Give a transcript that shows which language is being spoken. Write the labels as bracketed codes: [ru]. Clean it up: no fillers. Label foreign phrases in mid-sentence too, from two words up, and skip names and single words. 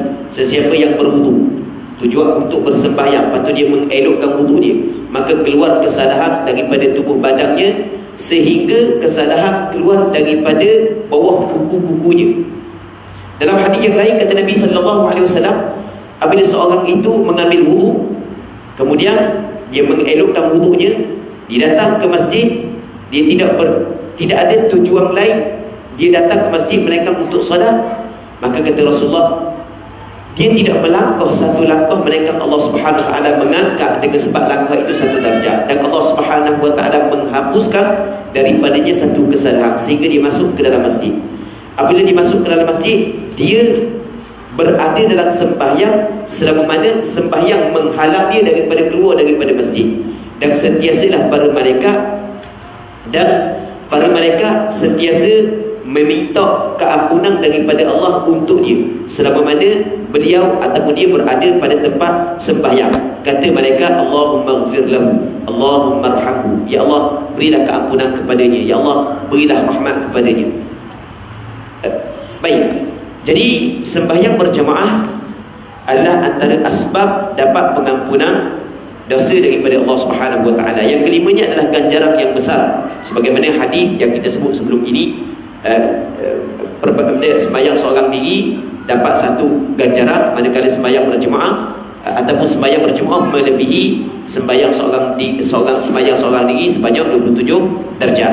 [ms] Sesiapa yang berwudu, tujuan untuk bersembahyang, lepas tu dia mengelokkan wudu dia, maka keluar kesalahan daripada tubuh badannya sehingga kesalahan keluar daripada bawah kuku-kukunya. Dalam hadis yang lain kata Nabi [ar] صلى الله عليه وسلم, [ms] apabila seorang itu mengambil wudu, kemudian dia mengelokkan wudunya, dia datang ke masjid, dia tidak ada tujuan lain, dia datang ke masjid melainkan untuk solat, maka kata Rasulullah, dia tidak melangkah satu langkah melainkan Allah [ar] سبحانه وتعالى [ms] mengangkat dengan sebab langkah itu satu darjat, dan Allah [ar] سبحانه وتعالى [ms] menghapuskan daripadanya satu kesalahan sehingga dia masuk ke dalam masjid. Apabila dia masuk ke dalam masjid, dia berada dalam sembahyang selama mana sembahyang menghalang dia daripada keluar daripada masjid. Dan sentiasalah para malaikat sentiasa meminta keampunan daripada Allah untuk dia selama mana beliau ataupun dia berada pada tempat sembahyang. Kata malaikat, [ar] "اللهم اغفر له، اللهم ارحمه." [ms] Ya Allah, berilah keampunan kepadanya, ya Allah, berilah rahmat kepadanya. Baik. Jadi sembahyang berjamaah adalah antara asbab dapat pengampunan dosa daripada Allah [ar] سبحانه وتعالى. [ms] Yang kelimanya adalah ganjaran yang besar, sebagaimana hadis yang kita sebut sebelum ini, sembahyang seorang diri dapat satu ganjaran, manakala sembahyang berjemaah ataupun sembahyang berjemaah melebihi sembahyang sembahyang seorang diri sebanyak 27 darjat.